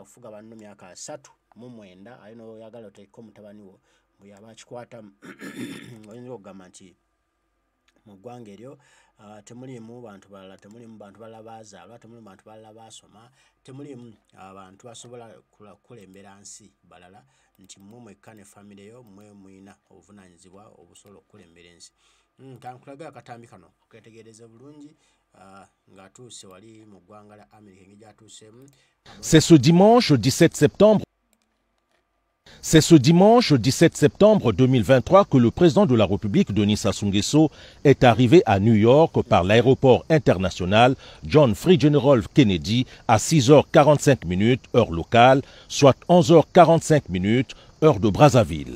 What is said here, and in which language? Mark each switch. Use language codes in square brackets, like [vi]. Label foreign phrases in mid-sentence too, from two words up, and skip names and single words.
[lg] kufuga banno myaka 39 ayo noyagala oteeka omutabani wo bwe yaba akikwatamu oyinza okugamba nti mu ggwanga eryo temulimu bantu balala temulimu bantu balala baazaalwa temulimu bantu balala baasoma temulimu abantu basobola kukulembera nsi balala nti mmwe mwekka ne famire yo mmwe muyina obuvunaanyizibwa obusobola okukulembera ensi kankulaga akatambi kano ketegereze bulungi ng'atuuse wali mu ggwanga la Amerika engeri gy'atuuseemu. [fr] C'est ce dimanche 17 septembre. C'est ce dimanche 17 septembre 2023 que le président de la République, Denis Sassou Nguesso, est arrivé à New York par l'aéroport international John Fitzgerald Kennedy à 6h45 heure locale, soit 11h45 heure de Brazzaville.